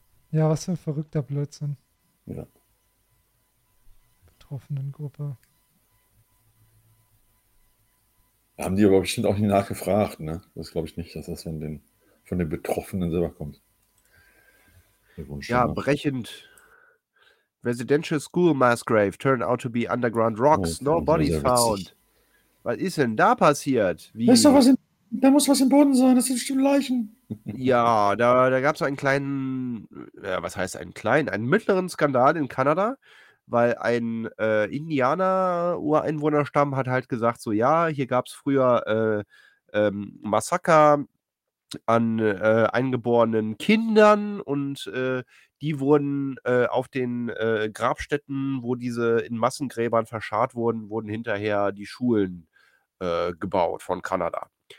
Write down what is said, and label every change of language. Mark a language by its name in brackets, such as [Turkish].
[German] Ja, was für ein verrückter Blödsinn. Ja. Betroffenengruppe. Haben die aber bestimmt auch nicht nachgefragt, ne? Das glaube ich nicht, dass das von den Betroffenen selber kommt. Ja, brechend. [English] Residential School Mass Grave turned out to be underground rocks. Oh, no bodies found. [German] Was ist denn da passiert? Wie? Da muss was im Boden sein. Das sind bestimmt Leichen. Ja, da gab es einen kleinen, was heißt einen kleinen, einen mittleren Skandal in Kanada, weil ein Indianer-Ureinwohnerstamm hat halt gesagt, so ja, hier gab es früher Massaker an eingeborenen Kindern und die wurden auf den Grabstätten, wo diese in Massengräbern verscharrt wurden, wurden hinterher die Schulen gebaut von Kanada.